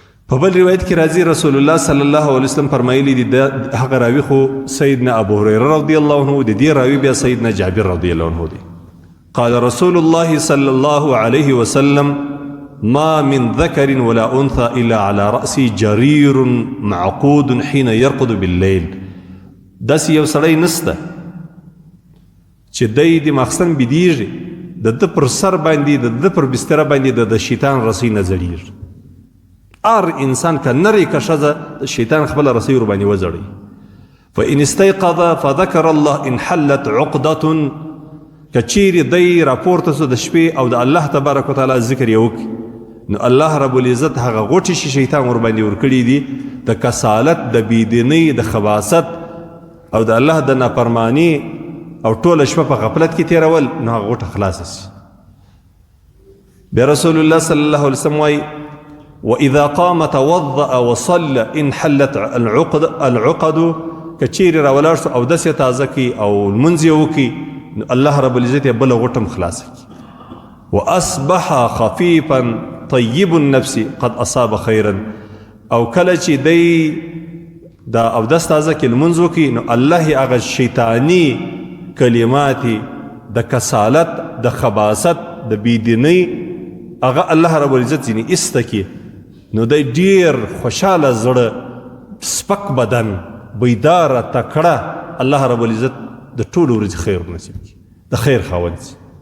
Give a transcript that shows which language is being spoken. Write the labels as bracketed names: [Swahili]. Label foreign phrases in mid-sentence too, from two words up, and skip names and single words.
[Pashto] په بل روایت کې راځي رسول الله [Arabic] صلی الله علیه وسلم [Pashto] فرمایلی دي هغه راوی خو سیدنا ابو هريره [Arabic] رضی الله عنه [Pashto] د دې راوی بیا سیدنا جابر [Arabic] رضی الله عنه [Pashto] دي. [Arabic] قال رسول الله صلى الله عليه وسلم ما من ذكر ولا أنثى إلا على رأسي جرير معقود حين يرقد بالليل. [Pashto] داس یو سړی نسته چې دی د ماخستن بيدیږي د ده پر سر باندې د ده پر بستره باندې د شیطان رسی نه ځړیږي. هر انسان که نری که ښځه شیطان خپله رسی ور باندې وځړوي. [Arabic] فإن استيقظ فذكر الله انحلت عقدة. [Pashto] که چیرې دی راپورته سو د شپې او د [Arabic] الله تبارک وتعالی [Pashto] ذکر یې وکړي نو [Arabic] الله رب العزت [Pashto] هغه غوټې چې شیطان ور باندې ورکړي دي د کسالت د بېدینۍ د خباثت او د الله د نافرماني او ټوله شپه په غفلت کې تېرول نو هغه غوټه خلاصه سي. بیا رسول الله [Arabic] صلی الله علیه وسلم [Pashto] وایي [Arabic] وإذا قام توضأ وصلى انحلت العقد. [Pashto] که چیرې راولاړ سو اودس یې تازه کړي او لمونځ یې وکړي [Arabic] الله رب العزت [Pashto] یې بله غوټه هم خلاصه کړي. [Arabic] واصبح خفيفا طيب النفس قد اصاب خيرا. [Pashto] او کله چې دی دا اودس تازه کې لمونځ وکړي نو الله یې هغه شیطاني کلمات د کسالت د خباثت د بېدینۍ هغه [Arabic] الله رب العزت [Pashto] ځینې ایسته کړي نو دی ډېر خوشحاله زړه سپک بدن بیداره تکړه [Arabic] الله رب العزت [Pashto] د ټولو ورځې خیر نصیب کړي د خیر خاوند شي.